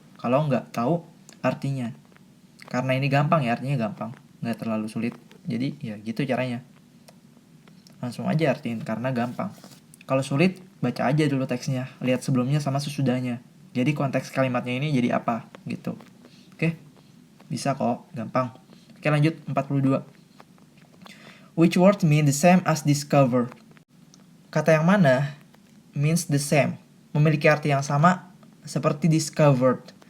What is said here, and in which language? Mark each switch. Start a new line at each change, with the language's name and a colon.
Indonesian: Kalau nggak tahu artinya, karena ini gampang ya, artinya gampang, nggak terlalu sulit. Jadi ya gitu caranya. Langsung aja artiin karena gampang. Kalau sulit, baca aja dulu teksnya, lihat sebelumnya sama sesudahnya. Jadi konteks kalimatnya ini jadi apa gitu. Oke? Bisa kok, gampang. Oke, lanjut 42.
English: Which word mean the same as discover?
Indonesian: Kata yang mana
English: means the same,
Indonesian: memiliki arti yang sama seperti discovered.